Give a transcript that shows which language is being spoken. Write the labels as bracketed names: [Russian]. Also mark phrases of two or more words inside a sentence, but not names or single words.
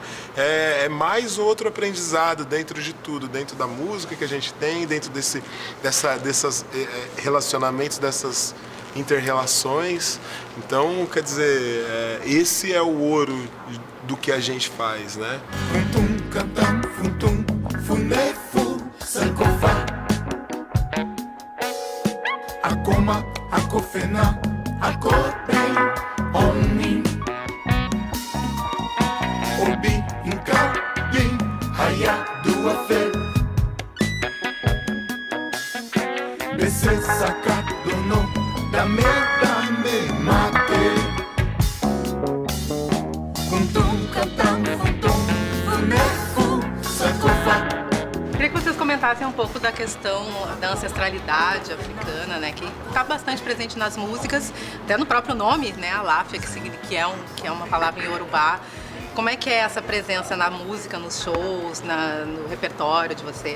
[Portuguese] É mais outro aprendizado dentro de tudo, dentro da música que a gente tem, dentro desses relacionamentos, dessas inter-relações. Então, quer dizer, esse é o ouro do que a gente faz, né? [Akan] Funtum, cantam, funtum, funefu, sankofa. Akoma, akofena, akopen, onin. Obi, inka, bin, haya, duafe. Bese, saka, dono, dame, mate. Funtum, cantam, funtum, funefu, sankofa. [Portuguese] Queria que vocês comentassem um pouco da questão da ancestralidade africana, né, que está bastante presente nas músicas, até no próprio nome, né, Alafia, que é uma palavra em Yorubá. Como é que é essa presença na música, nos shows, no repertório de vocês?